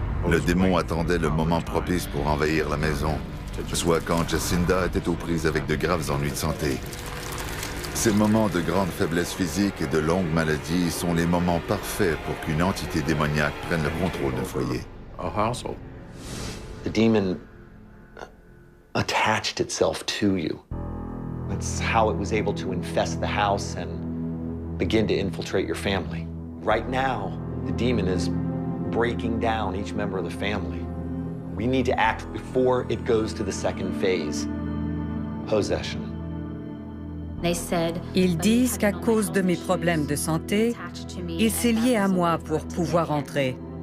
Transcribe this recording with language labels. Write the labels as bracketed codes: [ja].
[fr] Le démon attendait le moment propice pour envahir la maison, soit quand Jacinda était aux prises avec de graves ennuis de santé. Ces moments de grande faiblesse physique et de longues maladies sont les moments parfaits pour qu'une entité démoniaque prenne le contrôle d'un foyer. [en] The demon attached itself to you. That's how it was able to infest the house and begin to infiltrate your family. Right now, the demon is breaking down each member of the family. We need to act before it goes to the second phase. Possession. [fr] Ils disent qu'à cause de mes problèmes de santé, il s'est lié à moi pour pouvoir entrer.